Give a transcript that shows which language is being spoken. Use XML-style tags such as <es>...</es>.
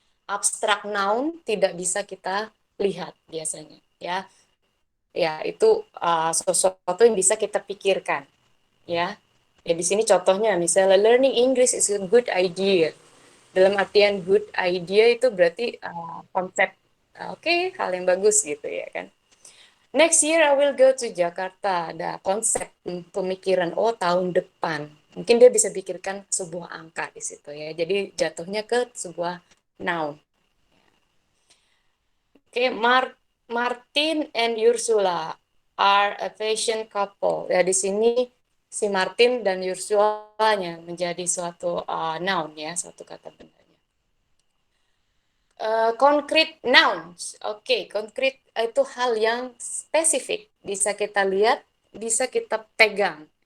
<id>Abstrak noun tidak bisa kita lihat biasanya, ya. Ya, itu sesuatu yang bisa kita pikirkan, ya. Ya di sini contohnya misalnya</id> <en>learning English is a good idea.</en> <id>Dalam artian good idea itu berarti konsep oke, hal yang bagus gitu ya kan.</id> <en>Next year I will go to Jakarta.</en> <id>Ada konsep pemikiran tahun depan. Mungkin dia bisa pikirkan sebuah angka di situ ya. Jadi jatuhnya ke sebuah noun.</id> <en>Oke, Martin and Ursula are a fashion couple.</en> <id>Ya di sini si Martin dan Ursula-nya menjadi suatu noun ya, suatu kata bendanya. Concrete nouns. Oke, concrete itu hal yang spesifik. Bisa kita lihat, bisa kita pegang.</id>